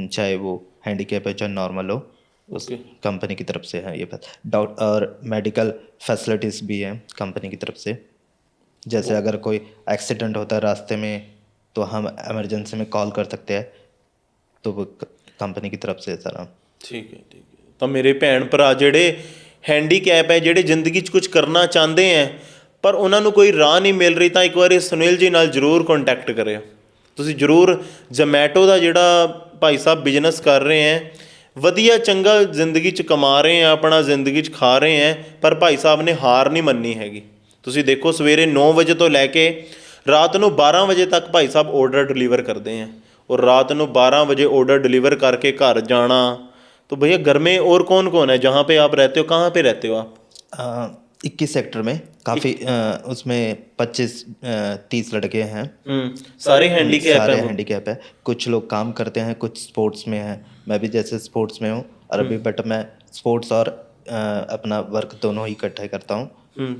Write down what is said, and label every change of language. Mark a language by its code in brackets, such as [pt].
[hi] चाहे वो हैंडीकैप है चाहे नॉर्मल हो, उस ओके। कंपनी की तरफ से है ये बात। डाउट और मेडिकल फैसिलिटीज़ भी है कंपनी की तरफ से, जैसे अगर कोई एक्सीडेंट होता है रास्ते में तो हम इमरजेंसी में कॉल कर सकते हैं, तो वो कंपनी की तरफ से सारा। ठीक है। [pa] ਤਾਂ ਮੇਰੇ ਭੈਣ ਭਰਾ ਜਿਹੜੇ ਹੈਂਡੀਕੈਪ ਹੈ, ਜਿਹੜੇ ਜ਼ਿੰਦਗੀ 'ਚ ਕੁਝ ਕਰਨਾ ਚਾਹੁੰਦੇ ਹੈ ਪਰ ਉਹਨਾਂ ਨੂੰ ਕੋਈ ਰਾਹ ਨਹੀਂ ਮਿਲ ਰਹੀ, ਤਾਂ ਇੱਕ ਵਾਰੀ ਸੁਨੀਲ ਜੀ ਨਾਲ ਜ਼ਰੂਰ ਕੰਟੈਕਟ ਕਰਿਓ। ਤੁਸੀਂ ਜ਼ਰੂਰ ਜ਼ੋਮੈਟੋ ਦਾ ਜਿਹੜਾ ਭਾਈ ਸਾਹਿਬ ਬਿਜ਼ਨਸ ਕਰ ਰਹੇ ਹੈ, ਵਧੀਆ ਚੰਗਾ ਜ਼ਿੰਦਗੀ 'ਚ ਕਮਾ ਰਹੇ ਹੈ, ਆਪਣਾ ਜ਼ਿੰਦਗੀ 'ਚ ਖਾ ਰਹੇ ਹੈ, ਪਰ ਭਾਈ ਸਾਹਿਬ ਨੇ ਹਾਰ ਨਹੀਂ ਮੰਨੀ ਹੈਗੀ। ਤੁਸੀਂ ਦੇਖੋ ਸਵੇਰੇ 9 ਵਜੇ ਤੋਂ ਲੈ ਕੇ ਰਾਤ ਨੂੰ 12 ਵਜੇ ਤੱਕ ਭਾਈ ਸਾਹਿਬ ਆਰਡਰ [hi] डिलीवर करते हैं, और रात [pa] ਨੂੰ 12 ਵਜੇ ਆਰਡਰ [hi] डिलीवर करके घर जाना। तो भैया घर में और कौन कौन है जहाँ पे आप रहते हो? कहाँ पे रहते हो आप? 21 सेक्टर में काफ़ी उसमें 25-30 लड़के हैं। सारे हैंडीकैप सारे हैं वो? हैंडीकैप है, कुछ लोग काम करते हैं, कुछ स्पोर्ट्स में हैं। मैं भी जैसे स्पोर्ट्स में हूँ और अभी बट मैं स्पोर्ट्स और अपना वर्क दोनों ही इकट्ठा करता हूँ।